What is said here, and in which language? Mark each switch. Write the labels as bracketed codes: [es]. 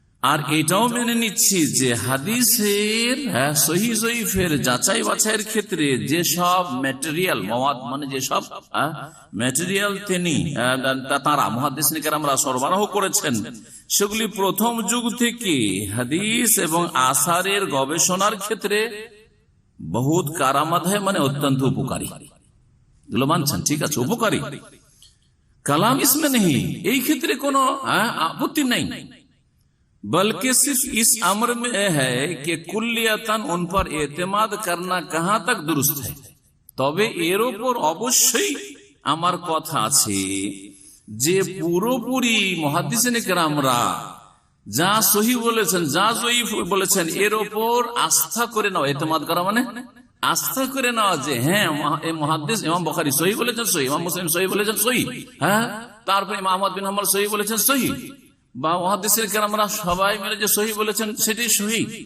[bn] আর এটাও মেনে নিচ্ছি যে হাদিসের সহি জয়ীফের যাচাই বাছাইয়ের ক্ষেত্রে যেসব ম্যাটেরিয়াল মওয়াদ মানে যেসব ম্যাটেরিয়াল তিনি তারা মুহাদ্দিসিন কেরামরা সরবরাহ করেছেন সেগুলি প্রথম যুগ থেকে হাদিস এবং আসারের গবেষণার ক্ষেত্রে বহুত কারামত হয়, মানে অত্যন্ত উপকারী। এগুলো মানছেন, ঠিক আছে, উপকারী কালাম ইসমে নেই, এই ক্ষেত্রে কোনো আপত্তি নাই। [hi] बल्कि सिर्फ इस अमर में है कि कुल्लियतन उन पर एतमाद करना कहां तक दुरुस्त है। [bn] তবে এর উপর অবশ্যই আমার কথা আছে যে পুরোপুরি মুহাদ্দিসিন কেরামরা যা সহি বলেছেন যা জয়ীফ বলেছেন এর উপর আস্থা করে নাও। এতেমাদ করা মানে আস্থা করে নেওয়া যে হ্যাঁ মুহাদ্দিস ইমাম বুখারী সহি বলেছেন সহি, ইমাম মুসলিম সহি বলেছেন সহি, হ্যাঁ তারপর ইমাম আহমদ বিন হাম্বল সহি বলেছেন সহি, বা মুহাদ্দিসিন কেরামরা সবাই মিলে যে সহি বলেছেন সেটাই সহি।